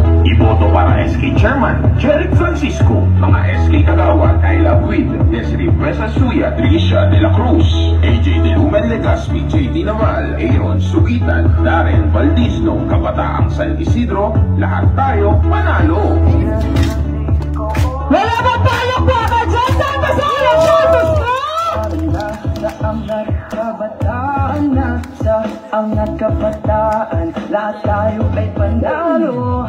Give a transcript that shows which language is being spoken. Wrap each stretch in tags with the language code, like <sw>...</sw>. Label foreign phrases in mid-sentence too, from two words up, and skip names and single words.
<tl>Iboto para SK Chairman, Jerry Francisco. Mga SK Kagawad,</tl> <en>I Love With,</en> <tl>Desiree Presa Suya, Tricia De La Cruz, AJ De Lumen Legaspi, JT Naval, Aaron Sugitan, Darren Valdisno. Kabataang San Isidro, lahat tayo panalo. Wala ba palakpakan dyan sa kasalan siya gusto? Angat kabataan, lahat tayo ay panalo.</tl>